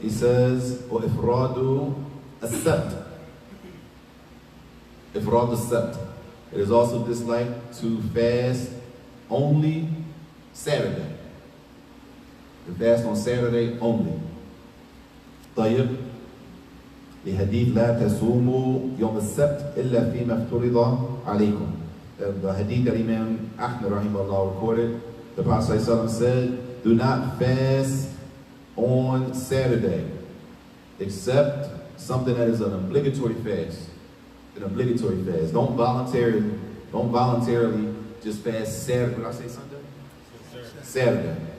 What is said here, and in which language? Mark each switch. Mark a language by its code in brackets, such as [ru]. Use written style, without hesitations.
[en] He says, [ar] وَإِفْرَادُ السَّبْتِ. [en] Ifrad al-Sabt. It is also disliked to fast only Saturday. To fast on Saturday only. [ar] طيب. لحديث لا تصوموا يوم السبت إلا فيما افترض عليكم. [en] The hadith that Imam Ahmad rahimahullah recorded, the Prophet ﷺ said, do not fast on Saturday except something that is an obligatory fast. An obligatory fast. Don't voluntarily just fast Saturday. Did I say Sunday? Saturday.